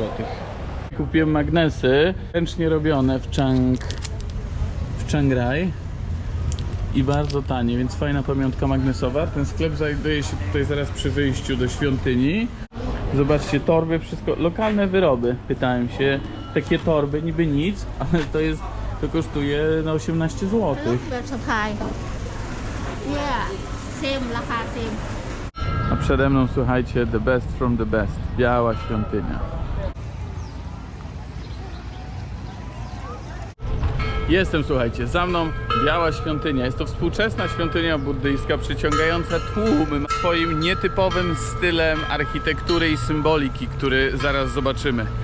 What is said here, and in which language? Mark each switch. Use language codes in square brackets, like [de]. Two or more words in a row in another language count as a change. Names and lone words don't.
[pl] Kupiłem magnesy ręcznie robione w Chiang Rai i bardzo tanie, więc fajna pamiątka magnesowa. Ten sklep znajduje się tutaj zaraz przy wyjściu do świątyni. Zobaczcie, torby, wszystko, lokalne wyroby. Pytałem się, takie torby, niby nic, ale to kosztuje na 18 zł. [th] แบบสะพายเนี่ยเซมราคาเซม [pl] A przede mną, słuchajcie, [en] the best from the best. [pl] Biała świątynia. Jestem, słuchajcie, za mną Biała Świątynia. Jest to współczesna świątynia buddyjska przyciągająca tłumy swoim nietypowym stylem architektury i symboliki, który zaraz zobaczymy.